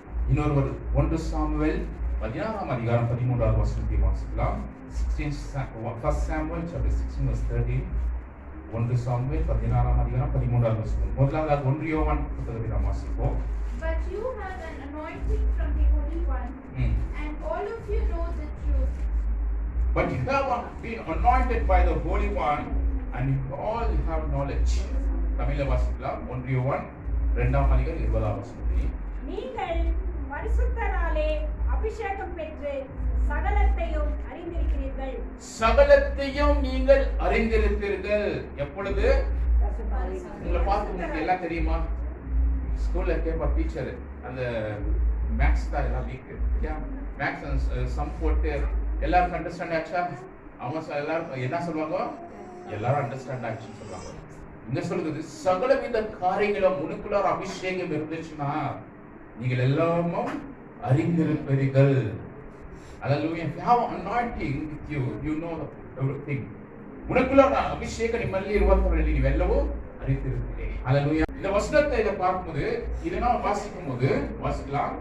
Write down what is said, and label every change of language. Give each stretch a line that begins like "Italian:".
Tamil: இன்னொரு 1 சாமுவேல் 16:13 வசனத்தை வாசிக்கலாம்.
English: 1 Samuel chapter 16:13.
Tamil: 1 சாமுவேல் 16:13 வசனம். முதலாவது 1 யோவான் புத்தகத்தை நாம் வாசிப்போம்.
English: But you have an anointing from the Holy One, and all of you know the truth. But you have been anointed by the Holy One, and you all have knowledge.
Tamil: தமிழ்ல வாசிக்கலாம். 1 யோவான் 2:20 வசனத்தில், நீங்கள் பரிசுத்தராலே அபிஷேகம் பெற்று சகலத்தையும் அறிந்திருக்கிறீர்கள். சகலத்தையும் நீங்கள் அறிந்திருப்பீர்கள். எப்பொழுது? உங்களை பார்த்து உங்களுக்கு எல்லாம் தெரியுமா? ஸ்கூல்ல கேட்பா டீச்சர், அந்த மேக்ஸ் தான் எல்லாம் வீக், மேக்ஸ் சம் போட்டு எல்லாருக்கும் அண்டர்ஸ்டாண்ட் ஆச்சா? அவங்க எல்லாரும் என்ன சொல்லுவாங்க? எல்லாரும் அண்டர்ஸ்டாண்ட் ஆச்சுன்னு சொல்லுவாங்க. இங்க சொல்லுது, சகலவித காரியங்களும் உனக்குள்ள அபிஷேகம் இருந்துச்சுன்னா நீங்கள் எல்லாரும் அறிந்திருப்பீர்கள்.
English: Hallelujah. If you have anointing with you, you know everything.
Tamil: உனக்குள்ள அபிஷேகம்
Kannada: நிம்மಲ್ಲಿ ಇರುವಂತರಲ್ಲಿ ನೀವೆಲ್ಲವೂ
Tamil: அறிந்திருக்கிறீர்கள்.
English: Hallelujah.
Tamil: இந்த வசனத்தை இத பார்க்கும்போது இத நாம் வாசிக்கும்போது வாசிக்கலாம்.